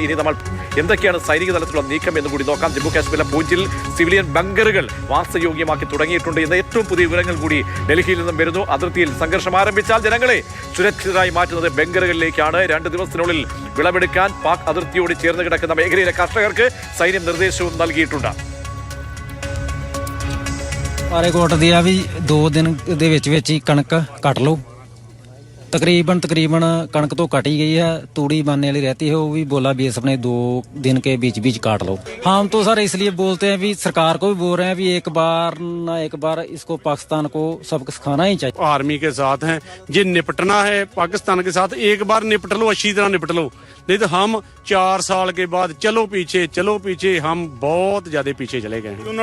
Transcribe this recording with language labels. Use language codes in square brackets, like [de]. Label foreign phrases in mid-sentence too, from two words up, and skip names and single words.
[ml] ഇനി നമ്മൾ എന്തൊക്കെയാണ് സൈനിക തലത്തിലുള്ള നീക്കം എന്ന് കൂടി നോക്കാം. ജമ്മു കാശ്മീരിലെ പൂഞ്ചിൽ സിവിലിയൻ ബങ്കറുകൾ വാസയോഗ്യമാക്കി തുടങ്ങിയിട്ടുണ്ട് എന്ന ഏറ്റവും പുതിയ വിവരങ്ങൾ കൂടി ഡൽഹിയിൽ നിന്നും വരുന്നു. അതിർത്തിയിൽ സംഘർഷം ആരംഭിച്ചാൽ ജനങ്ങളെ സുരക്ഷിതരായി മാറ്റുന്നത് ബങ്കറുകളിലേക്കാണ്. 2 ദിവസത്തിനുള്ളിൽ വിളവെടുക്കാൻ പാക് അതിർത്തിയോട് ചേർന്ന് കിടക്കുന്ന മേഖലയിലെ കർഷകർക്ക് സൈന്യം നിർദ്ദേശവും നൽകിയിട്ടുണ്ട്. [pa] ਸਾਰੇ ਕੋਟ ਦੀ ਆ ਵੀ 2 ਦਿਨ ਦੇ ਵਿੱਚ ਹੀ ਕਣਕ ਕੱਟ ਲਓ। [hi] तकरीबन कणक तो कट ही गई है, तूड़ी बनने वाली रहती है, वो भी बोला भी अपने 2 दिन के बीच काट लो। हम तो सर इसलिए बोलते हैं भी सरकार को भी बोल रहे हैं भी एक बार इसको पाकिस्तान को सबक सिखाना ही चाहिए। आर्मी के साथ हैं, जे निपटना है पाकिस्तान के साथ एक बार निपट लो, अच्छी तरह निपट लो, नहीं तो हम 4 साल के बाद चलो पीछे हम बहुत ज्यादा पीछे चले गए हैं।